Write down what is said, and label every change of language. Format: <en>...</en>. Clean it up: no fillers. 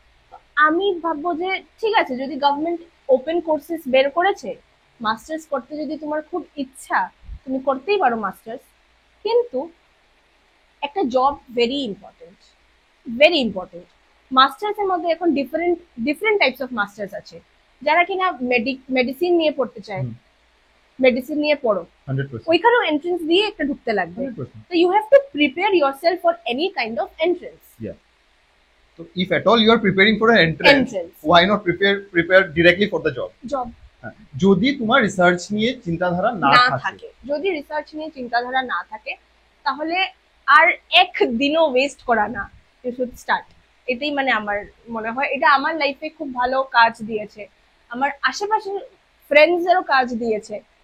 <bn>তো আমি ভাববো যে ঠিক আছে, যদি গভর্নমেন্ট ওপেন কোর্সেস বের করেছে, মাস্টার্স করতে যদি তোমার খুব ইচ্ছা, তুমি করতেই পারো মাস্টার্স, কিন্তু একটা job</bn> <en>Very important, very important.</en> <bn>Masters এর মধ্যে এখন different different types of masters আছে। যারা কিনা মেডিসিন নিয়ে পড়তে চায়, হুম। মেডিসিন নিয়ে পড়ো, 100%। ওইখানেও এন্ট্রেন্স দিয়ে একটা ঢুকতে লাগবে। 100%।</bn> <en>So you have to prepare yourself for any kind of entrance. Yeah. So if at all you are preparing for an entrance, Entrance. why not prepare directly for the job? Job</en> <bn>হ্যাঁ, যদি তোমার research নিয়ে চিন্তাধারা না না থাকে। থাকে, যদি রিসার্চ নিয়ে চিন্তাধারা না থাকে, তাহলে আর এক দিনও ওয়েস্ট করা না,</bn> <en>You should start.</en> <bn>এটাই মানে আমার মনে হয়, এটা আমার লাইফে খুব ভালো কাজ দিয়েছে, আমার আশেপাশের ফ্রেন্ডসদেরও কাজ দিয়েছে।</bn>